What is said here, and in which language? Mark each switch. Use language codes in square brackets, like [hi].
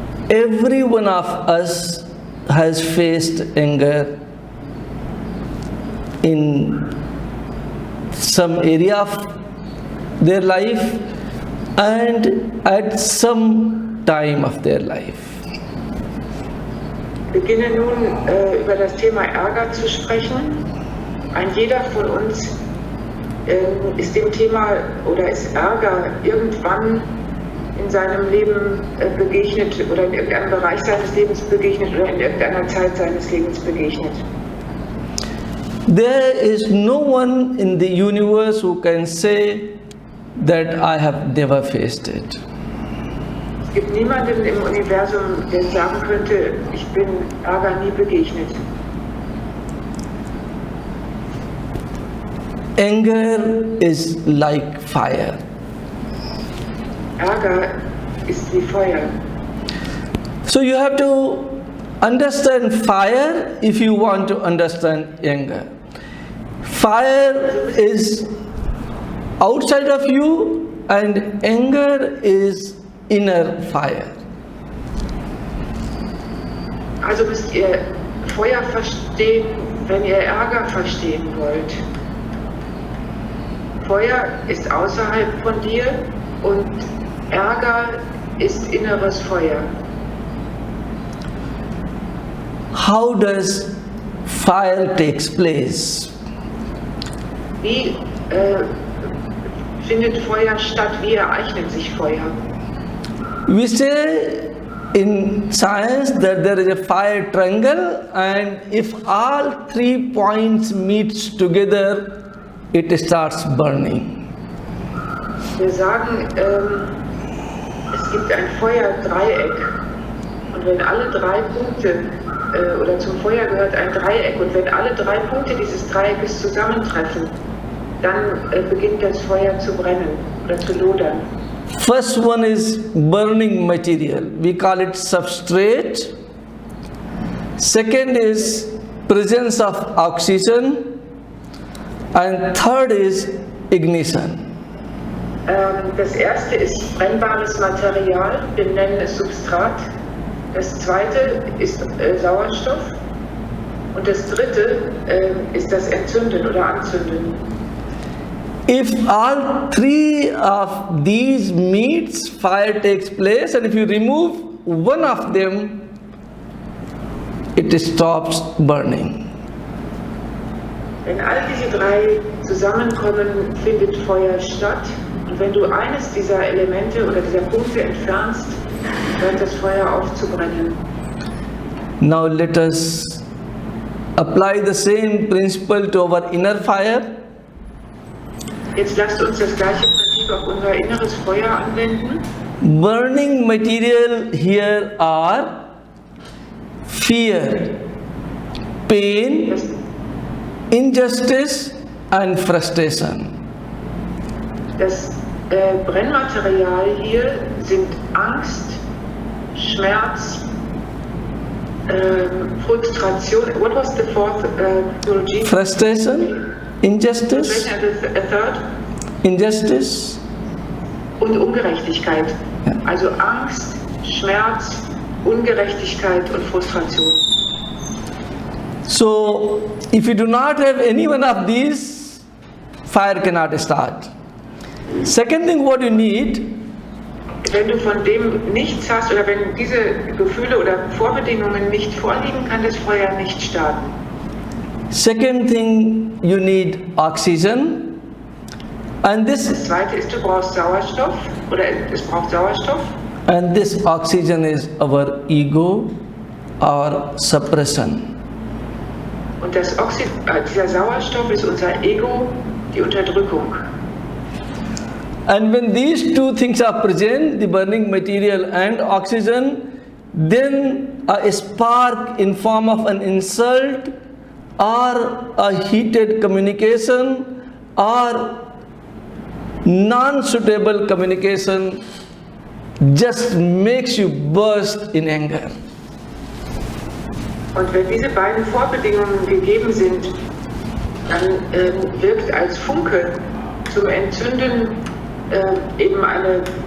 [en] Every one of us has faced anger in some area of their life and at some time of their life. [de] Ich beginne nun über das Thema Ärger zu sprechen. Ein jeder von uns ist dem Thema oder ist Ärger irgendwann in seinem Leben begegnet oder in irgendeinem Bereich seines Lebens begegnet oder in irgendeiner Zeit seines Lebens begegnet. [en] There is no one in the universe who can say that I have never faced it. [de] Es gibt niemanden im Universum, der sagen könnte, ich bin Ärger nie begegnet. [en] Anger is like fire. [de] Ärger ist wie Feuer. [en] So you have to understand fire if you want to understand anger. Fire is outside of you and anger is inner fire. [de] Also müsst ihr Feuer verstehen, wenn ihr Ärger verstehen wollt. Feuer ist außerhalb von dir und Ärger ist inneres Feuer. [en] How does fire takes place? [de] Wie findet Feuer statt? Wie ereignet sich Feuer? [en] We say in science that there is a fire triangle, and if all 3 points meets together, it starts burning. [de] Wir sagen, es gibt ein Feuerdreieck und wenn alle 3 Punkte oder zum Feuer gehört ein Dreieck und wenn alle 3 Punkte dieses Dreieckes zusammentreffen, dann beginnt das Feuer zu brennen oder zu lodern. [en] First one is burning material. We call it substrate. Second is presence of oxygen. And third is ignition. [de] Das erste ist brennbares Material, wir nennen es Substrat. Das zweite ist Sauerstoff. Und das dritte ist das Entzünden oder Anzünden. [en] If all 3 of these meets, fire takes place, and if you remove one of them, it stops burning. [de] Wenn all diese 3 zusammenkommen, findet Feuer statt. Und wenn du eines dieser Elemente oder dieser Punkte entfernst, hört das Feuer auf zu brennen. [en] Now let us apply the same principle to our inner fire. [de] Jetzt lasst uns das gleiche Prinzip auf unser inneres Feuer anwenden. [en] Burning material here are fear, pain, injustice and frustration. [de] Das Brennmaterial hier sind Angst, Schmerz, Frustration. [en] What was the fourth theology? Frustration, injustice, Third? injustice [de] Und Ungerechtigkeit. Ja. Also Angst, Schmerz, Ungerechtigkeit und Frustration. [en] So, if you do not have any one of these, fire cannot start. Second thing what you need, [de] Wenn du von dem nichts hast oder wenn diese Gefühle oder Vorbedingungen nicht vorliegen, kann das Feuer nicht starten. [en] second thing you need oxygen, and [de] Das [en] this [de] zweite ist, du brauchst Sauerstoff oder es braucht Sauerstoff. [en] and this oxygen is our ego or suppression. [de] Und dieser Sauerstoff ist unser Ego, die Unterdrückung. [en] And when these 2 things are present, the burning material and oxygen, then a spark in form of an insult or a heated communication or non-suitable communication just makes you burst in anger. [de] Und wenn diese beiden Vorbedingungen gegeben sind, dann wirkt als Funke zum Entzünden eben eine